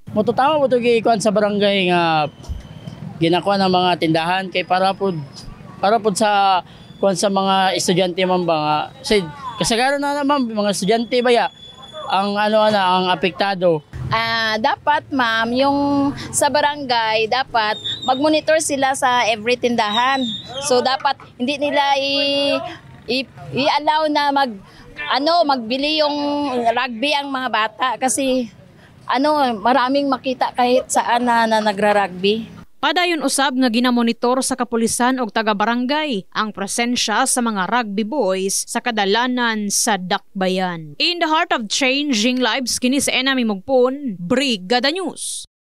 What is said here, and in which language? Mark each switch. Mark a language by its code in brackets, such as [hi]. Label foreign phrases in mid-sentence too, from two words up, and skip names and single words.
[ceb] Motutawa mo to giikuan sa barangay nga ginakuha ng mga tindahan kay para pud sa kuan sa mga estudyante man ba nga kasagaran na naman mga estudyante ba ya ang ang apektado. [tl] Dapat ma'am, yung sa barangay dapat mag-monitor sila sa every tindahan. So dapat hindi nila i-allow na magbili yung rugby ang mga bata kasi maraming makita kahit saan na nagra-rugby. [ceb] Padayon usab nga ginamonitor sa kapulisan og taga-barangay ang presensya sa mga rugby boys sa kadalanan sa Dakbayan. [en] In the heart of changing lives [ceb] kini sa [en] Enami Mugpon, Brigada News.